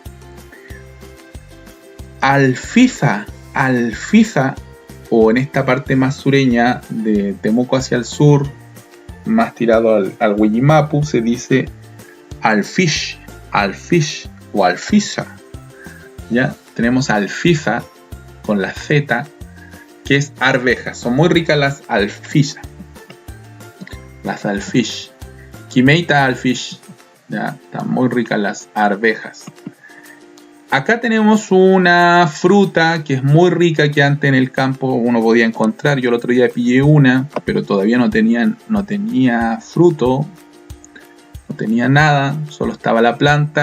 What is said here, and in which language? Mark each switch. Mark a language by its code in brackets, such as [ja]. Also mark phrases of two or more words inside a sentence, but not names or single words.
[es] Alfiza, alfiza, o en esta parte más sureña de Temuco hacia el sur, más tirado al Huillimapu, se dice alfish, alfish o alfiza. Ya tenemos alfiza con la Z, que es arveja. Son muy ricas las alfiza. Las alfish. [arn] Quimeita alfish. [es] Ya, están muy ricas las arvejas. Acá tenemos una fruta que es muy rica, que antes en el campo uno podía encontrar. Yo el otro día pillé una, pero todavía no tenía fruto, no tenía nada, solo estaba la planta.